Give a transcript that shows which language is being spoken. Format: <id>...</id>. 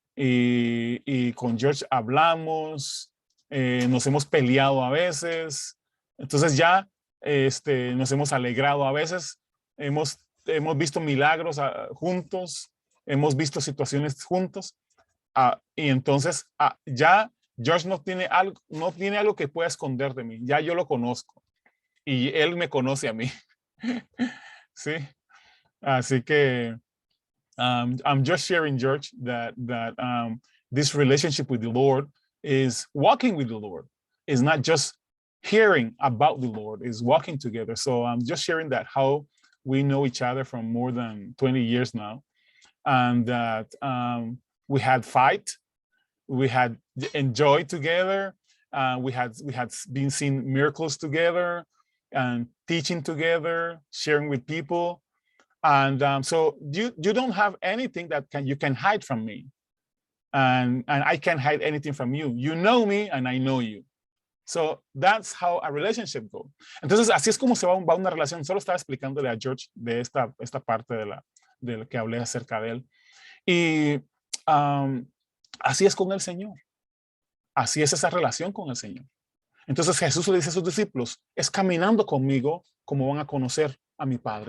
<es>Y con George hablamos, nos hemos peleado a veces, entonces ya nos hemos alegrado a veces, hemos visto milagros juntos, hemos visto situaciones juntos, y entonces ya George no tiene algo que pueda esconder de mí, ya yo lo conozco y él me conoce a mí, ¿sí? Así que</es> <en>I'm just sharing, George, that this relationship with the Lord is walking with the Lord. It's not just hearing about the Lord, it's walking together. So I'm just sharing that how we know each other from more than 20 years now, and that we had fight, we had enjoyed together, we had been seeing miracles together, and teaching together, sharing with people. And so you don't have anything that you can hide from me. And I can't hide anything from you. You know me and I know you. So that's how a relationship goes.</en> <es>Entonces, así es como se va una relación. Solo estaba explicándole a George de esta parte de lo que hablé acerca de él. Y así es con el Señor. Así es esa relación con el Señor. Entonces Jesús le dice a sus discípulos, es caminando conmigo como van a conocer a mi Padre.</es>